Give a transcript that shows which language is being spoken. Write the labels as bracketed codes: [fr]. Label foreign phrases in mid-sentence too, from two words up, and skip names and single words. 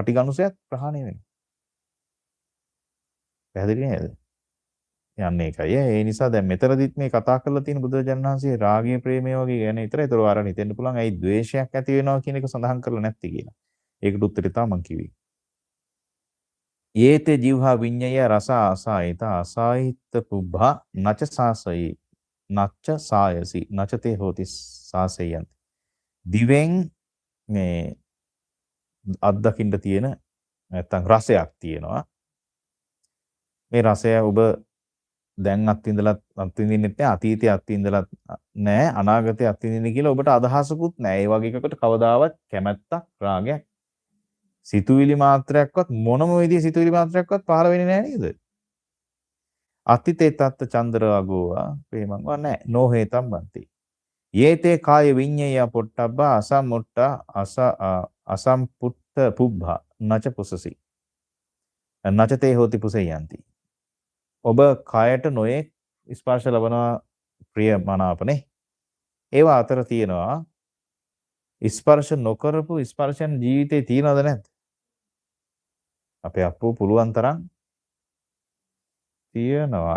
[si] පටිඝානුසයත් ප්‍රහාණය වෙනවා. පැහැදිලි නේද? යන්නේ ඒකයි. ඒ නිසා දැන් මෙතනදිත් මේ කතා කරලා තියෙන බුදුරජාණන් වහන්සේ රාගය ප්‍රේමය වගේ ගැන විතරයි. ඒතර ආරණ හිතෙන්න පුළුවන් ඇයි ද්වේෂයක් ඇති වෙනවා කියන එක සඳහන් කරලා නැත්තේ කියලා. ඒකට උත්තරේ තමයි මම කිව්වේ. [pi] යේතේ ජීවහා විඤ්ඤය රස ආසායිත ආසායිත පුබ්බා නච සාසයි නච්ච සායසි නචතේ හෝති සාසයන්ති. [si] දිවෙන් මේ අත්දකින්න තියෙන නැත්තම් රසයක් තියෙනවා. මේ රසය ඔබ දැන් අත්විඳින්නෙත් නැහැ, අතීතයේ අත්විඳලත් නැහැ, අනාගතයේ අත්විඳින්න කියලා ඔබට අදහසකුත් නැහැ. ඒ වගේ එකකට කවදාවත් කැමැත්තක්, රාගයක්, සිතුවිලි මාත්‍රයක්වත් මොනම විදිහේ සිතුවිලි මාත්‍රයක්වත් පහළ වෙන්නේ නැහැ නේද? [pi] අත්තිතේ තත්ත චන්ද්‍රාගෝවා ප්‍රේමංවා නැහැ. නොහේතම් බන්ති. යේතේ කාය විඤ්ඤය පොට්ටබ්බා අසම්මුට්ට අසම්පුට්ට පුබ්බා නච පුසසි. නචතේ හෝති පුසෙයන්ති. [si] ඔබ කයට නොයේ ස්පර්ශ ලබනවා ප්‍රිය මනාපනේ. ඒවා අතර තියෙනවා ස්පර්ශ නොකරපු ස්පර්ශයන් ජීවිතේ තියනවද නැද්ද? අපේ අප්පෝ පුළුවන් තරම් තියනවා.